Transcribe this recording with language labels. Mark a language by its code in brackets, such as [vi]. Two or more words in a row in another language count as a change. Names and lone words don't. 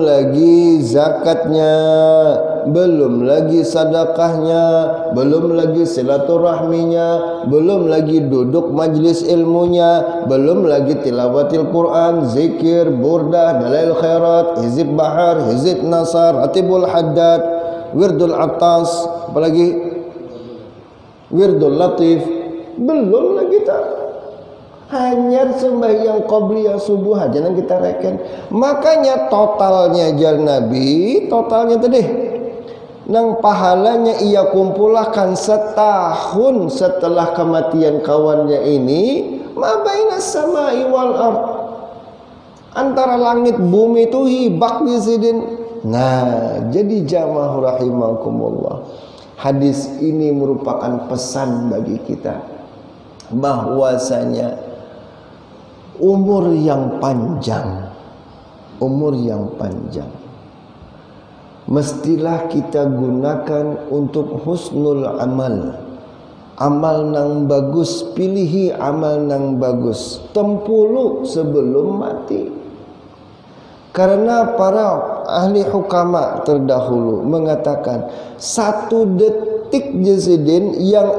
[bjn] lagi zakatnya, belum lagi sedekahnya, belum lagi silaturahminya, belum lagi duduk majlis ilmunya, belum lagi [ar] تلاوة القرآن, [bjn] zikir, burdah, dalail khairat, hizib bahar, hizib nasar, atibul haddad, wirdul atas, apalagi wirdul latif, belum lagi kita hanya sembahyang qabliyah subuh aja yang kita reken. Makanya totalnya jar Nabi, totalnya tadi nang pahalanya ia kumpulkan setahun setelah kematian kawannya ini, [ar] ما بين السماء والأرض, [bjn] antara langit bumi itu hibak disidin. Nah, jadi jamaah rahimakumullah, hadis ini merupakan pesan bagi kita bahwasanya umur yang panjang mestilah kita gunakan untuk [ar] حسن العمل. [bjn] Amal nang bagus, pilihi amal nang bagus tempulu sebelum mati. Karena para ahli hukama terdahulu mengatakan 1 detik jasidin yang